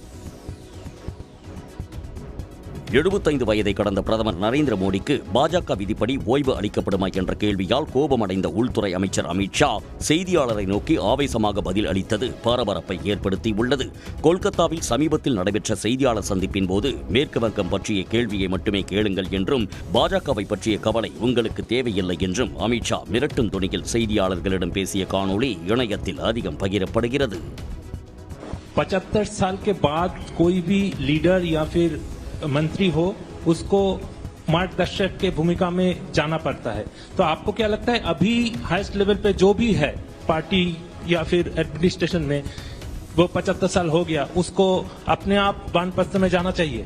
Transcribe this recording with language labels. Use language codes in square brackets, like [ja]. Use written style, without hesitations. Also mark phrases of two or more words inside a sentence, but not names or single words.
[ta] 75 வயதை கடந்த பிரதமர் நரேந்திர மோடிக்கு பாஜக விதிப்படி ஓய்வு அளிக்கப்படுமா என்ற கேள்வியால் கோபமடைந்த உள்துறை அமைச்சர் அமித் ஷா செய்தியாளரை நோக்கி ஆவேசமாக பதில் அளித்தது பரபரப்பை ஏற்படுத்தியுள்ளது. கொல்கத்தாவில் சமீபத்தில் நடைபெற்ற செய்தியாளர் சந்திப்பின் போது மேற்கு வங்கம் பற்றிய கேள்வியை மட்டுமே கேளுங்கள் என்றும் பாஜகவை பற்றிய கவலை உங்களுக்கு தேவையில்லை என்றும் அமித் ஷா மிரட்டும் துணியில் செய்தியாளர்களிடம் பேசிய காணொளி இணையத்தில் அதிகம் பகிரப்படுகிறது. [hi] 75 साल के बाद कोई भी लीडर या फिर मंत्री हो उसको मार्गदर्शक के भूमिका में जाना पड़ता है. तो आपको क्या लगता है अभी [en] highest level [hi] पे जो भी है पार्टी या फिर एडमिनिस्ट्रेशन में वो 75 साल हो गया उसको अपने आप वानप्रस्थ में जाना चाहिए?